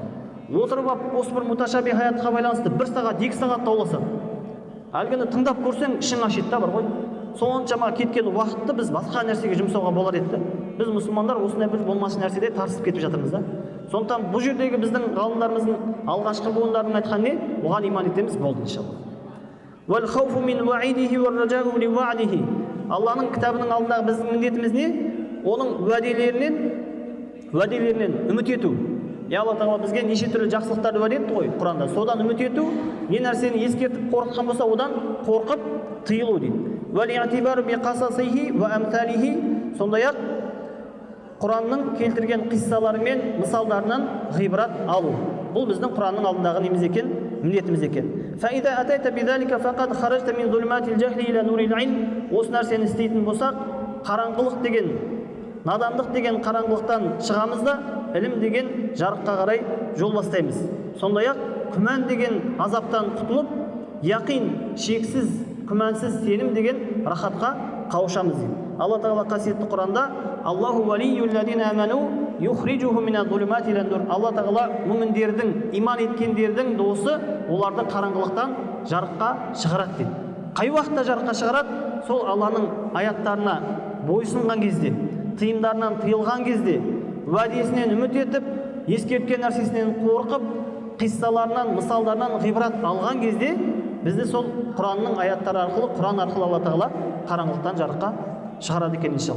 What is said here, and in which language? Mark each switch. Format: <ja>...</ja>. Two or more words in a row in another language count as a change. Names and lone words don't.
<kk>Отырып алып осы бір муташаби аятқа байланысты 1 сағат 2 сағат дауласады. Әлгіні тыңдап көрсең ішің ашиды да, бар ғой. Соншама кеткен уақытты біз басқа нәрсеге жұмсауға болар еді. Біз мұсылмандар осындай бір болмашы нәрседе тарсып кетіп жатырмыз да. Сондықтан бұл жердегі біздің ғалымдарымыздың алғашқы буындарының айтқан не? Оған иман етеміз, болды иншалла.</kk> <ar>والخوف من وعيده والرجاء لوعده.</ar> <kk>Алланың кітабының алдындағы біздің міндетіміз не? Оның уәделерінен үміт ету. Алла Тағала бізге неше түрлі жақсылықтарды уәде етті ғой Құранда. Содан үміт ету, не нәрсені ескертіп қорқытқан болса, одан қорқып тыйылу дейді.</kk> <ar>والاعتبار بقصصه وأمثاله.</ar> <kk>Сондай-ақ Құранның келтірген қиссалары мен мысалдарынан ғибрат алу. Бұл біздің Құранның алдындағы неміз екен, міндетіміз екен.</kk> <ar>فإذا أتيت بذلك فقد خرجت من ظلمات الجهل إلى نور العلم.</ar> <kk>Осы нәрсені істейтін болсақ, қараңғылық деген, надандық деген қараңғылықтан шығамыз да, ілім деген жарыққа қарай жол бастаймыз. Сондай-ақ күмән деген азаптан құтылып, яқин, шексіз, күмәнсіз сенім деген рахатқа қауышамыз дейді. Алла Тағала қасиетті Құранда</kk> <ar>الله ولي الذين آمنوا يخرجهم من الظلمات إلى النور.</ar> <kk>Алла Тағала мүміндердің, иман еткендердің досы, оларды қараңғылықтан жарыққа шығарады дейді. Қай уақытта жарыққа шығарады? Сол Алланың аяттарына бойсынған кезде, тыйымдарынан тыйылған кезде, уәдесінен үміт етіп, ескерткен нәрсесінен қорқып, қиссаларынан, мысалдарынан ғибрат алған кезде, бізді сол Құранның аяттары арқылы, Құран арқылы Алла Тағала қараңғылықтан жарыққа шығарады екен иншалла.</kk>